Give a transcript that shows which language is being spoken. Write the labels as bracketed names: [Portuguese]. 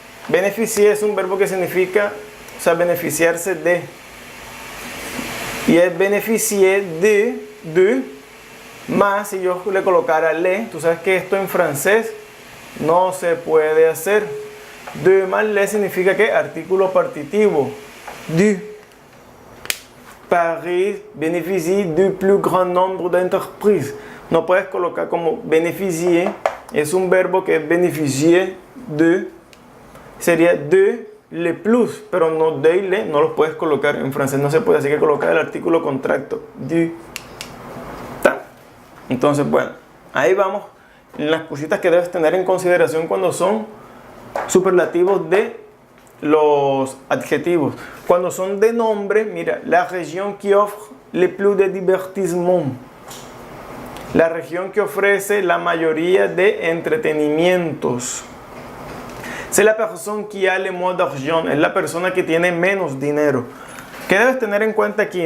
[Spanish] Beneficier es un verbo que significa, o sea, beneficiarse de. Y es [French] beneficier de, [Spanish] más si yo le colocara le. Tú sabes que esto en francés no se puede hacer. De más le significa que artículo partitivo. [French] Du. Paris bénéficie du plus grand nombre d'entreprises. [Spanish] No puedes colocar como beneficier. Es un verbo que es beneficier de. Sería [French] de le plus, [Spanish] pero no [French] de le. [Spanish] No los puedes colocar en francés. No se puede. Así que colocar el artículo contracto. Du. ¿Está? Entonces, bueno, ahí vamos. Las cositas que debes tener en consideración cuando son superlativos de los adjetivos. Cuando son de nombre, mira, la región que [French] offre le plus de divertissement. [Spanish] La región que ofrece la mayoría de entretenimientos. [French] C'est la personne qui a le moins d'argent. [Spanish] Es la persona que tiene menos dinero. ¿Qué debes tener en cuenta aquí?